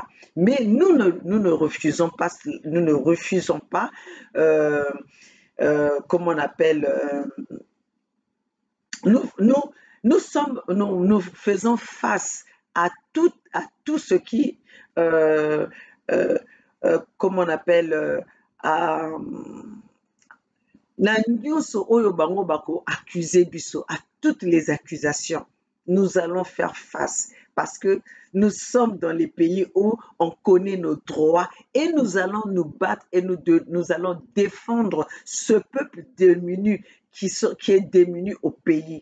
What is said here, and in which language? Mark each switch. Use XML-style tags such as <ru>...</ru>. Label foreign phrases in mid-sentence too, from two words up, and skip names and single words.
<fr>Mais nous ne refusons pas, comment on appelle, nous faisons face à tout ce qui, comment on appelle, à,</fr> <ln>na nyonso oyo bango bako accuser biso,</ln> <fr>à toutes les accusations, nous allons faire face parce que nous sommes dans les pays où on connaît nos droits et nous allons nous battre et nous allons défendre ce peuple démuni qui est démuni au pays.</fr>